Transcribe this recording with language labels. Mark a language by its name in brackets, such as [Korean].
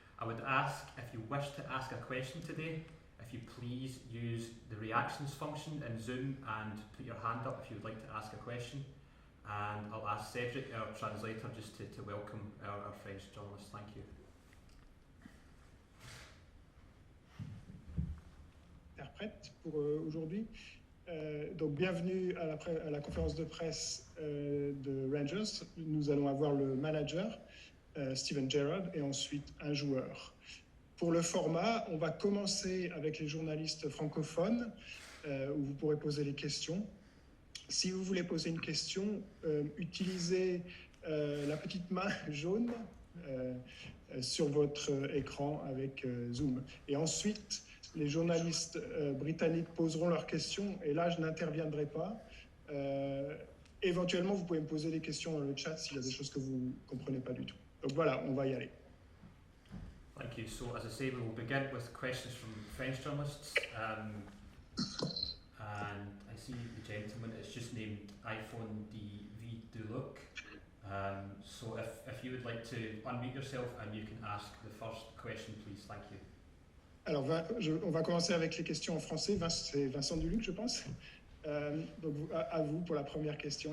[English] I would ask, if you wish to ask a question today, if you please use the reactions function in Zoom and put your hand up if you would like to ask a question, and I'll ask Cedric, our translator, just to welcome our French journalists. Thank you. [French] Interprète pour aujourd'hui. Donc bienvenue à la conférence de presse de Rangers. Nous allons avoir le manager Steven Gerrard et ensuite un joueur. Pour le format, on va commencer avec les journalistes francophones où vous pourrez poser les questions. Si vous voulez poser une question, utilisez la petite main jaune sur votre écran avec Zoom. Et ensuite, les journalistes britanniques poseront leurs questions et là, je n'interviendrai pas. Éventuellement, vous pouvez me poser des questions dans le chat s'il y a des choses que vous ne comprenez pas du tout. Donc voilà, on va y aller. [English] Thank you. So, as I say, we will begin with questions from French journalists. And I see the gentleman is just named iPhone DV Look. So, if you would like to unmute yourself and you can ask the first question, please. Thank you. [French] Alors, on va commencer avec les questions en français. C'est Vincent Duluc, je pense. Donc, à vous pour la première question.